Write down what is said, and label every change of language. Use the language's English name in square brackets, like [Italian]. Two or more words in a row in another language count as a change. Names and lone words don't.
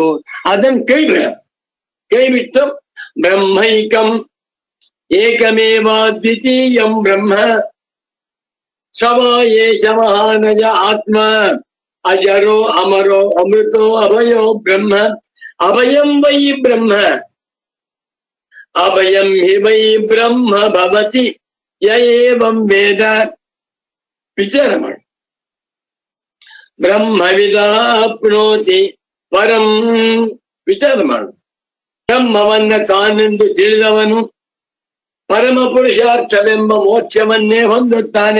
[Kannada] ಅದನ್ನ ಕೈ ಬಿಟ್ಟು [Sanskrit] ಬ್ರಹ್ಮೈಕಂ ಏಕಮೇವ ದ್ವಿತೀಯಂ ಬ್ರಹ್ಮ ಶವ ಏಷ ಮಹಾನಜ ಆತ್ಮ ಅಜರೋ ಅಮರೋ ಅಮೃತೋ ಅಭಯೋ ಬ್ರಹ್ಮ ಅಭಯಂ ವೈ ಬ್ರಹ್ಮ, ಅಭಯಂ ಹಿ ವೈ ಬ್ರಹ್ಮ ಭವತಿ ಯ ಏವಂ ವೇದ. [Kannada] ವಿಚಾರ ಮಾಡಿ. [Sanskrit] ಬ್ರಹ್ಮವಿದಾಪ್ನೋತಿ ಪರಂ. [Kannada] ವಿಚಾರ ಮಾಡು. ಬ್ರಹ್ಮವನ್ನ ತಾನೆಂದು ತಿಳಿದವನು ಪರಮ ಪುರುಷಾರ್ಥವೆಂಬ ಮೋಕ್ಷವನ್ನೇ ಹೊಂದುತ್ತಾನೆ.